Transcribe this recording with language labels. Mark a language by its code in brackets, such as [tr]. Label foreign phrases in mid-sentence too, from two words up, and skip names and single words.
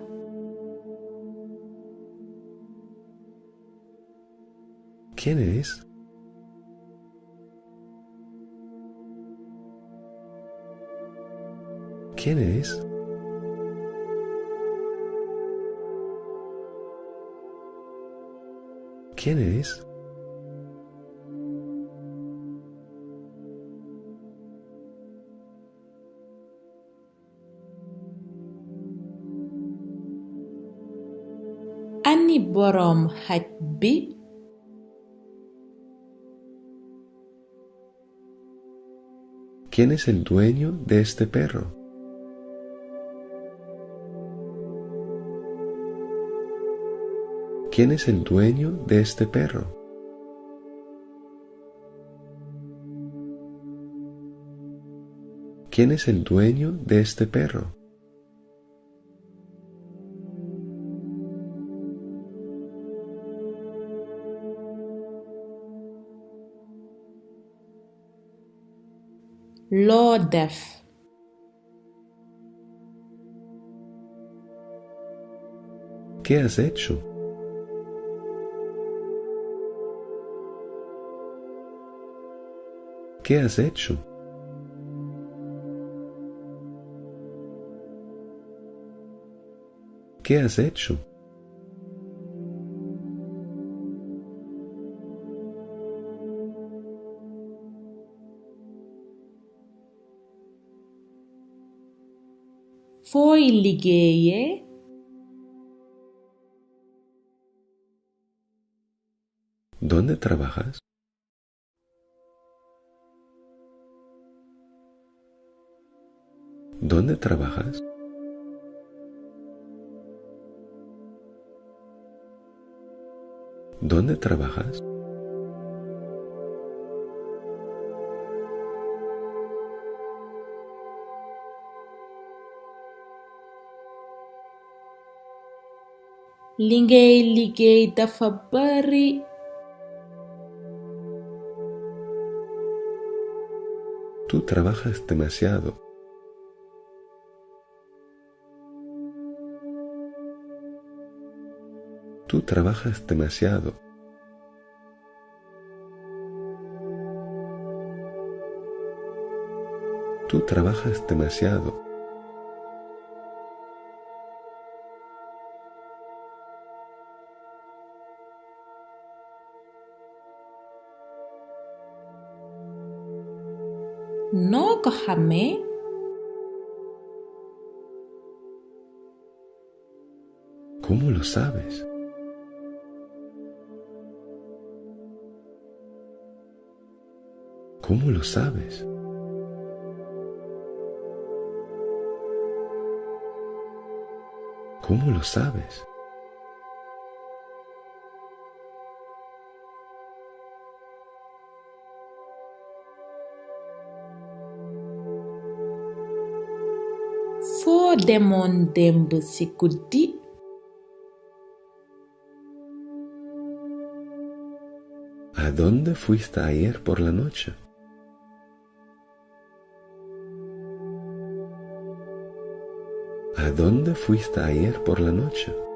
[es] ¿Quién es? ¿Quién es? ¿Quién es? [wo] Ani boroom xaj bi? [es] ¿Quién es el dueño de este perro? ¿Quién es el dueño de este perro? ¿Quién es el dueño de este perro? [wo] Loo def? [es] ¿Qué has hecho? ¿Qué has hecho? ¿Qué has hecho? [wo] Fooy liggéeyee? [es] ¿Dónde trabajas? ¿Dónde trabajas? ¿Dónde trabajas? [wo] Li ngay liggéey dafa bari. [es] Tú trabajas demasiado. Tú trabajas demasiado. Tú trabajas demasiado. [wo] Noo ko xamee? [es] ¿Cómo lo sabes? ¿Cómo lo sabes? ¿Cómo lo sabes? [wo] Foo demoon démb ci guddi? [es] ¿A dónde fuiste ayer por la noche? ¿A dónde fuiste ayer por la noche?